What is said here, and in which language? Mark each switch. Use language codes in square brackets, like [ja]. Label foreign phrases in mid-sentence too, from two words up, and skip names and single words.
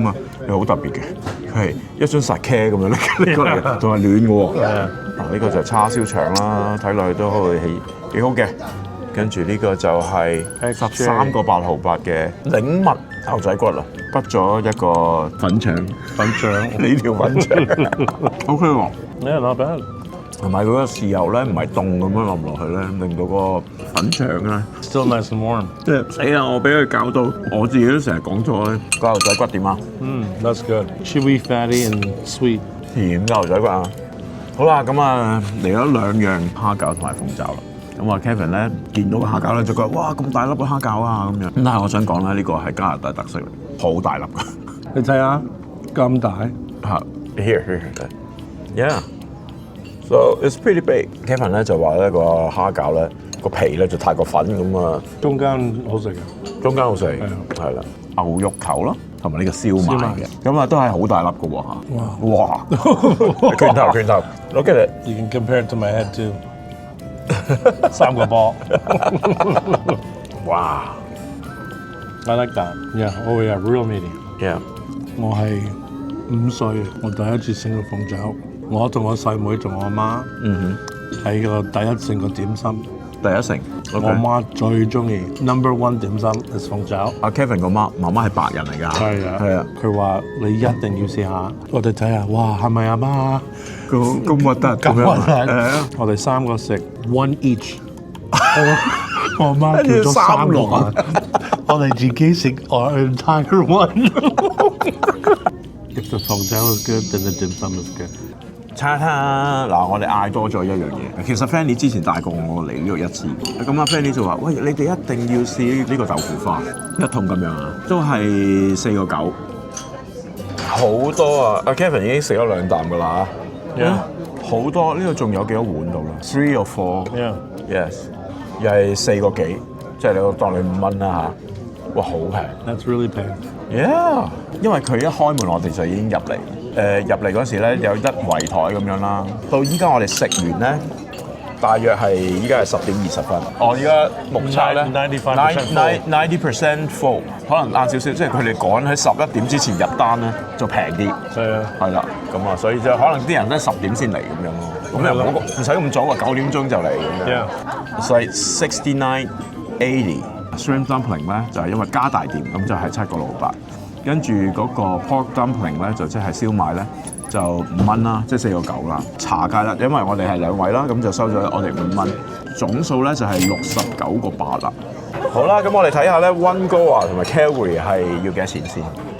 [yue] 咁啊，又好特別嘅，佢係一樽 sake 咁樣拎過嚟，仲係暖嘅喎。呢個就係叉燒腸啦，睇落去都係幾好嘅。跟住呢個就係13個8毫8嘅檸蜜牛仔骨啦，畢咗一個粉腸，呢條粉腸 OK 喎。 [en] Yeah, not bad。 [yue] 同埋嗰個豉油咧唔係凍咁樣落唔落去咧，令到個粉腸咧 [en] Still nice and warm。 [yue] 即係死啦！我俾佢搞到，我自己都成日講錯咧。個牛仔骨點啊？ [en] That's good。Chewy, fatty and sweet。 [yue] 甜嘅牛仔骨啊！好啦，咁啊嚟咗2樣蝦餃同埋鳳爪啦。咁啊 Kevin 咧見到個蝦餃咧就覺得哇咁大粒嘅蝦餃啊咁樣。咁但係我想講咧，呢個係加拿大特色嚟，好大粒㗎。你睇下咁大。嚇 [en] Here。Yeah。So it's pretty big。 [yue] Kevin 咧就話咧個蝦餃咧個皮咧就太過粉咁啊。中間好食嘅。中間好食。係啦。牛肉球咯，同埋呢個燒賣嘅。咁啊都係好大粒嘅喎嚇。 [en] 哇！拳頭。Look at it。 You can compare it to my head too。 [yue] 3 個波。哇 [en] I like that。Yeah, oh yeah, real medium。 Yeah。 [yue] 我係5歲，我第一次食個鳳爪。我同我細妹同我媽喺個第一城個點心。第一城。我媽最中意 [en] number one [yue] 點心係鳳爪。阿 Kevin 個媽媽係白人嚟㗎。係啊。佢話你一定要試下。我哋睇下，哇，係咪阿媽？咁核突咁樣。我哋3個食 [en] one each。 [yue] 我媽叫咗3個，我哋自己食 [en] our entire one。If the 鳳爪 is good, then the dim sum is good。 [yue] 餐嗱，我哋嗌多咗一樣嘢。其實 Fanny 之前帶過我嚟呢度1次，咁阿 Fanny 就話：喂，你哋一定要試呢個豆腐花，1桶咁樣啊，都係4個9。 好多啊！阿 Kevin 已經食咗2啖㗎啦。好多呢度仲有幾多碗到啦？ [en] 3 or 4 Yes， [yue] 又係4個幾，即係你當你5蚊啦嚇。哇，好平 [en] That's really big. Yeah， [yue] 因為佢一開門我哋就已經入嚟。入嚟嗰時咧有一圍台咁樣啦。到依家我哋食完咧，大約係依家係10點20分。我依家目測咧90% full， 可能晏少少，即係佢哋趕喺11點之前入單咧就平啲。係啦，咁啊，所以就可能啲人咧10點先嚟咁樣咯。咁又唔使咁早啊，9點鐘就嚟咁樣。 [en] It's like 69.80。 Shrimp dumpling [yue] 咧就係因為加大碟，咁就係7.68。跟住嗰個 [en] pork dumpling [yue] 咧就即係燒賣咧就5蚊啦，即係4.9啦。茶芥啦，因為我哋係2位啦，咁就收咗我哋5蚊，總數咧就係69.8啦。好啦，咁我哋睇下咧溫哥華同埋 Calgary 係要幾多錢先？